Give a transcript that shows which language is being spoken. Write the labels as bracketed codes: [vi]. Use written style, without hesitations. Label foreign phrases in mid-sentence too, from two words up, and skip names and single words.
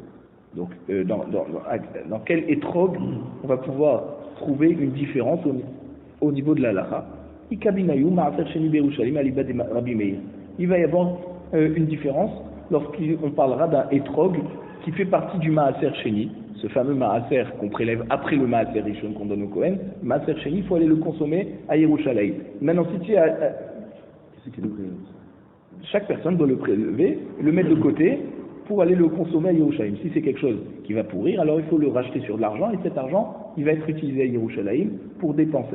[fr] Donc dans quel étrog on va pouvoir trouver une différence au niveau de la halakha? Il va y avoir une différence lorsqu'on parlera d'un étrog qui fait partie du [he] מעשר שני, [fr] ce fameux maaser qu'on prélève après le [he] מעשר ראשון [fr] qu'on donne au Kohen, [he] מעשר שני, [fr] il faut aller le consommer à Yerushalayim. Maintenant, si tu chaque personne doit le prélever, le mettre de côté pour aller le consommer à Yerushalayim. Si c'est quelque chose qui va pourrir, alors il faut le racheter sur de l'argent, et cet argent, il va être utilisé à Yerushalayim pour dépenser.